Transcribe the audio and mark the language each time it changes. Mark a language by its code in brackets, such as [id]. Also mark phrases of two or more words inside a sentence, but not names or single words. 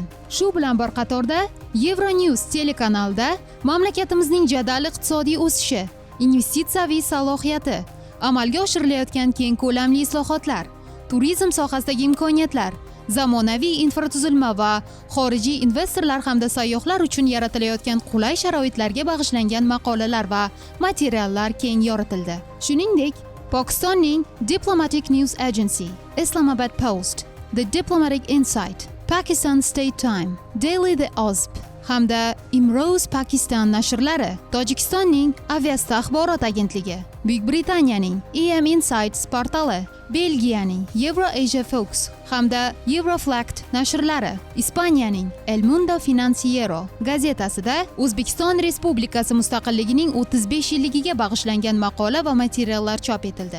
[uz] Shu bilan bir qatorda Euronews telekanalida mamlakatimizning jadal iqtisodiy o'sishi, investitsiyaviy salohiyati, amalga oshirilayotgan keng ko'lamli islohotlar, turizm sohasidagi imkoniyatlar, zamonaviy infratuzilma va xorijiy investorlar hamda sayyohlar uchun yaratilayotgan qulay sharoitlarga bag'ishlangan maqolalar va materiallar keng yoritildi. Shuningdek, Pokistonning Diplomatic News Agency, Islamabad Post, The Diplomatic Insight, Pakistan State Time, Daily The Osp hamda Imroz Pakistan nashrlari, Tojikistonning Aviasta axborot agentligi, Buyuk Britaniyaning EM Insights portali, Belgiyaning Euro-Asia Fox hamda Euroflact nashrlari, Ispaniyaning El Mundo Financiero gazetasida O'zbekiston Respublikasi mustaqilligining 35 yilligiga bag'ishlangan maqola va materiallar chop etildi.